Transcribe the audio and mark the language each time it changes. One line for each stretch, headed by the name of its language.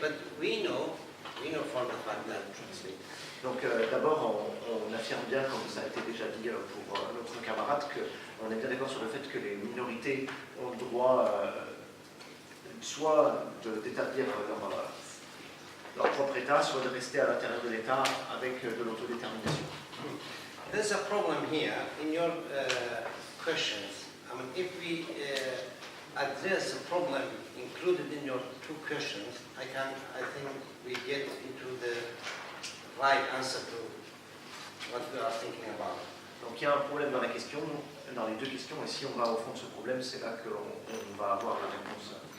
English: But we know for the fact that.
French: Donc d'abord, on affirme bien, comme ça a été déjà dit pour notre camarade, qu'on est bien d'accord sur le fait que les minorités ont le droit soit d'établir leur propre État, soit de rester à l'intérieur de l'État avec de l'autodétermination.
English: There's a problem here in your questions. I mean, if we address the problem included in your two questions, I think we get into the right answer to what we are thinking about.
French: Donc il y a un problème dans la question, dans les deux questions, et si on va au fond de ce problème, c'est là qu'on va avoir la réponse.